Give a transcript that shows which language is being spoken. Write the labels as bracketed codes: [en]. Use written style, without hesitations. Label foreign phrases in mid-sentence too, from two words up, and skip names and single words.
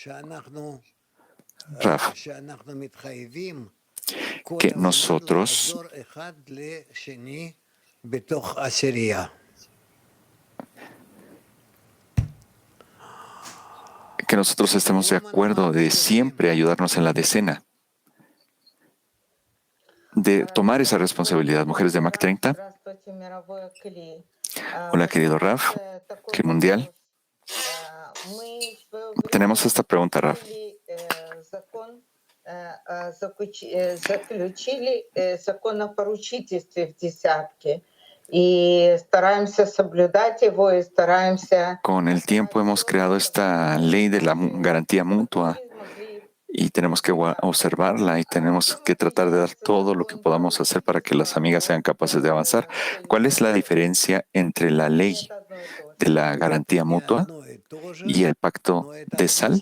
[es] Raf, que nosotros estemos de acuerdo de siempre ayudarnos en la decena, de tomar esa responsabilidad. Mujeres de MAC 30. Hola, querido Raf, Club Mundial. Tenemos esta pregunta, Raf. [ru] Заключили закон о поручительстве в десятке и стараемся соблюдать его и стараемся. [es] Con el tiempo hemos creado esta ley de la garantía mutua y tenemos que observarla y tenemos que tratar de dar todo lo que podamos hacer para que las amigas sean capaces de avanzar. ¿Cuál es la diferencia entre la ley de la garantía mutua y el pacto de sal?